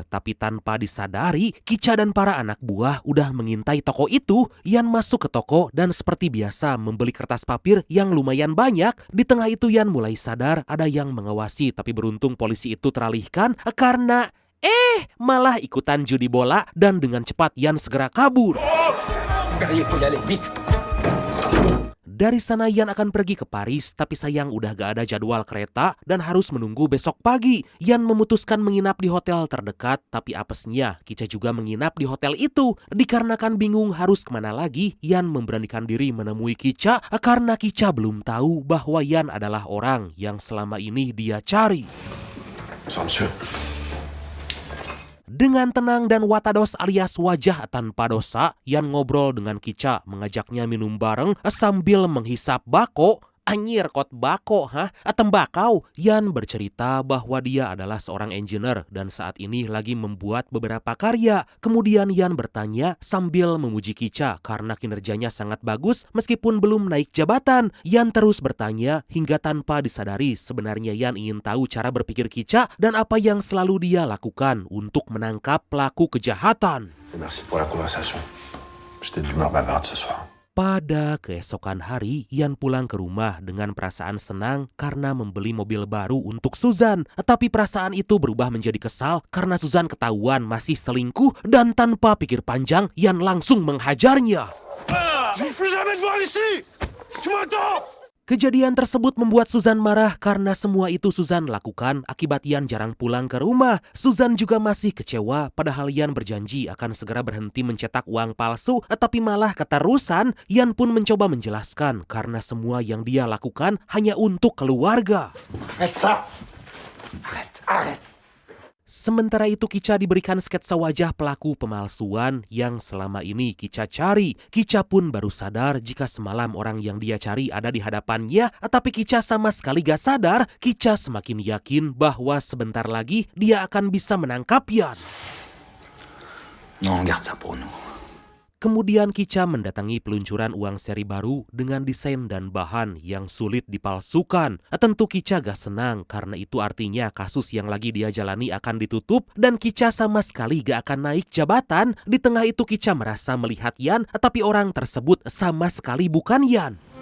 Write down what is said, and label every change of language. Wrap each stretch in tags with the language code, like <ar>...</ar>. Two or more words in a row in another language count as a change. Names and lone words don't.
<id>Tapi tanpa disadari, Kica dan para anak buah udah mengintai toko itu. Yan masuk ke toko dan seperti biasa membeli kertas papir yang lumayan banyak. Di tengah itu Yan mulai sadar ada yang mengawasi. Tapi beruntung polisi itu teralihkan karena malah ikutan judi bola. Dan dengan cepat Yan segera kabur.</id> <fr>Il faut y aller vite.</fr> <id>Dari sana Yan akan pergi ke Paris, tapi sayang udah gak ada jadwal kereta dan harus menunggu besok pagi. Yan memutuskan menginap di hotel terdekat, tapi apesnya Kica juga menginap di hotel itu. Dikarenakan bingung harus kemana lagi, Yan memberanikan diri menemui Kica karena Kica belum tahu bahwa Yan adalah orang yang selama ini dia cari.</id> <fr>Bonsoir, monsieur.</fr> <id>Dengan tenang dan watados alias wajah tanpa dosa, Yan ngobrol dengan Kica, mengajaknya minum bareng sambil menghisap bako. Anyir kot bako, tembakau. Yan bercerita bahwa dia adalah seorang engineer dan saat ini lagi membuat beberapa karya. Kemudian Yan bertanya sambil memuji Kica karena kinerjanya sangat bagus meskipun belum naik jabatan. Yan terus bertanya hingga tanpa disadari sebenarnya Yan ingin tahu cara berpikir Kica dan apa yang selalu dia lakukan untuk menangkap pelaku kejahatan.</id> <fr>Merci pour la conversation. J'étais d'humeur bavarde ce soir.</fr> <id>Pada keesokan hari, Yan pulang ke rumah dengan perasaan senang karena membeli mobil baru untuk Suzan. Tapi perasaan itu berubah menjadi kesal karena Suzan ketahuan masih selingkuh dan tanpa pikir panjang, Yan langsung menghajarnya.</id> <fr>Je ne veux plus jamais te voir ici. Tu m'entends?</fr> <id>Kejadian tersebut membuat Suzan marah karena semua itu Suzan lakukan akibat Yan jarang pulang ke rumah. Suzan juga masih kecewa padahal Yan berjanji akan segera berhenti mencetak uang palsu, tapi malah keterusan. Yan pun mencoba menjelaskan karena semua yang dia lakukan hanya untuk keluarga.</id> <fr>Arrête ça. Arrête.</fr> <id>Sementara itu Kica diberikan sketsa wajah pelaku pemalsuan yang selama ini Kica cari. Kica pun baru sadar jika semalam orang yang dia cari ada di hadapannya. Tapi Kica sama sekali gak sadar. Kica semakin yakin bahwa sebentar lagi dia akan bisa menangkap Yan.</id> <fr>Non, garde ça pour nous.</fr> <id>Kemudian Kica mendatangi peluncuran uang seri baru dengan desain dan bahan yang sulit dipalsukan. Tentu Kica gak senang karena itu artinya kasus yang lagi dia jalani akan ditutup dan Kica sama sekali gak akan naik jabatan. Di tengah itu Kica merasa melihat Yan, tapi orang tersebut sama sekali bukan Yan.</id>